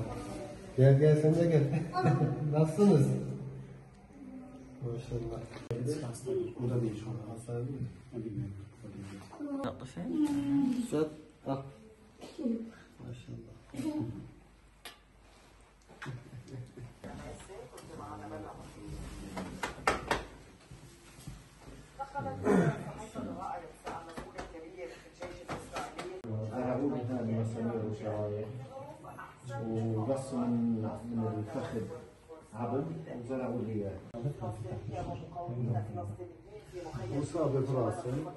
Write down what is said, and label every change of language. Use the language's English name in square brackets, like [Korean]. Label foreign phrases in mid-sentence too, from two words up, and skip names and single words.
[Turkish] Gel gel sen de gel. Nasılsınız? Maşallah. Burada değil şu an. Hastane değil mi? [Arabic] طفل [Turkish] Güzel. Al. Maşallah. [Arabic] زرعوا لي هذه مسامير وشرايح وبصوا من الفخذ عظم وزرعوا لي اياه. [Turkish] Musa ve burası.